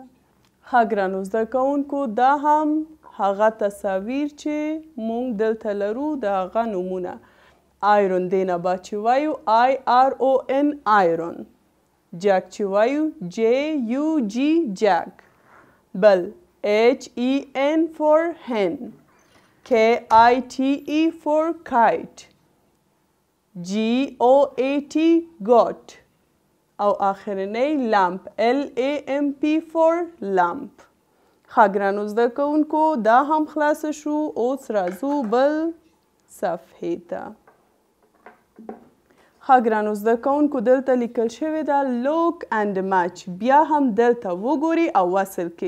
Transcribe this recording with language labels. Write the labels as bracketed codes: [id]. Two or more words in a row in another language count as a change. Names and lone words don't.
[ps] ښه ګرانو زده کوونکو دا هم هغه تصاویر چې موږ دلته لرو د هغه نومونه. آیرون دې نه به چې وایو IRON آیرون. جک چې وایو JUG جک. [en] بل HEN for hen. KITE for kite. GOAT goat. [ps] او آخرنی لامپ [en] LAMP for lamp. [ps] ښه ګرانو زده کوونکو دا هم خلاصه شو. اوس راځو بل صفحې ته. ښه ګرانو زده کوونکو دلته لیکل شوې ده [en] look and match. [ps] بیا هم دلته وګورئ او وصل کړئ.